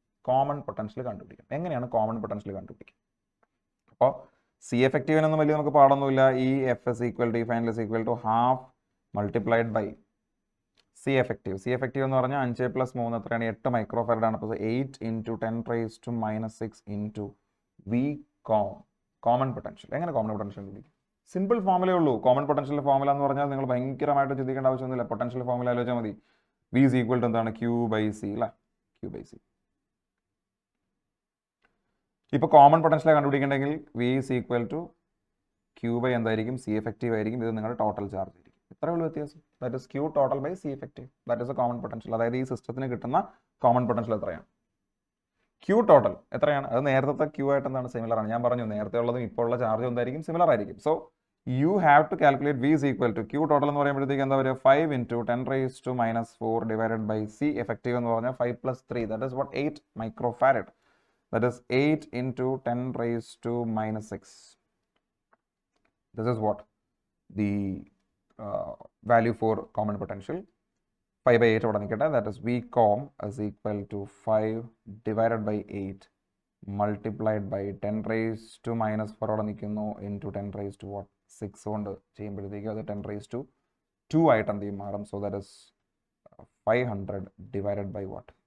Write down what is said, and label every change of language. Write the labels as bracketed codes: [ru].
[ml] Common potential കണ്ടുപിടിക്കും. എങ്ങനെയാണ് common potential കണ്ടുപിടിക്കുക? അപ്പോൾ C effectiveനൊന്നും വലിയ നമുക്ക് പാടൊന്നുമില്ല. [en] EF is equal to final is equal to half multiplied by C effective. [ml] C effective എന്ന് പറഞ്ഞാൽ 5+3 എത്രയാണ്? 8 മൈക്രോഫാരഡ് ആണ്. [en] അപ്പോൾ 8 into 10 raised to minus 6 into common potential. [ml] എങ്ങനെ കോമൺ പൊട്ടൻഷ്യൽ കണ്ടുപിടിക്കും? സിമ്പിൾ ഫോമുലേ ഉള്ളൂ. കോമൺ പൊട്ടൻഷ്യൽ ഫോമുല എന്ന് പറഞ്ഞാൽ നിങ്ങൾ ഭയങ്കരമായിട്ട് ചിന്തിക്കേണ്ട ആവശ്യമൊന്നുമില്ല. പൊട്ടൻഷ്യൽ ഫോമുല ആലോചിച്ചാൽ മതി. [en] V is equal to എന്താണ്? Q/C അല്ലേ? Q/C. ഇപ്പോൾ കോമൺ പൊട്ടൻഷ്യൽ കണ്ടുപിടിക്കണമെങ്കിൽ V is equal to Q/ എന്തായിരിക്കും? C effective [ml] ആയിരിക്കും. ഇത് നിങ്ങളുടെ ടോട്ടൽ ചാർജ് ആയിരിക്കും. ഇത്രയേ ഉള്ളൂ വ്യത്യാസം. [en] That is Q total by C effective. That is a common potential. [ml] അതായത് ഈ സിസ്റ്റത്തിന് കിട്ടുന്ന കോമൺ പൊട്ടൻഷ്യൽ എത്രയാണ്? Q total എത്രയാണ്? അത് നേരത്തെ Q ആയിട്ട് എന്താണ്? സിമിലർ ആണ്. ഞാൻ പറഞ്ഞു നേരത്തെ ഉള്ളതും ഇപ്പോൾ ഉള്ള ചാർജ് എന്തായിരിക്കും? സിമിലർ ആയിരിക്കും. [en] so you have to calculate V is equal to Q total [ml] എന്ന് പറയുമ്പോഴത്തേക്ക് എന്താ പറയുക? [en] 5 into 10 raised to minus 4 divided by C effective [ml] എന്ന് പറഞ്ഞാൽ [en] 5+3. That is what 8 microfarad. That is 8 into 10 raised to minus 6. This is what the value for common potential. 5/8 [ml] അവിടെ നിൽക്കട്ടെ. [en] that is V com is equal to 5 divided by 8 multiplied by 10 raised to minus 4 [ml] അവിടെ നിൽക്കുന്നു [en] into 10 raised to what? [ml] 6 കൊണ്ട് ചെയ്യുമ്പോഴത്തേക്കും അത് 10 raised to 2 ആയിട്ട് എന്ത് ചെയ്യും? മാറും. [en] So that is 500 divided by what?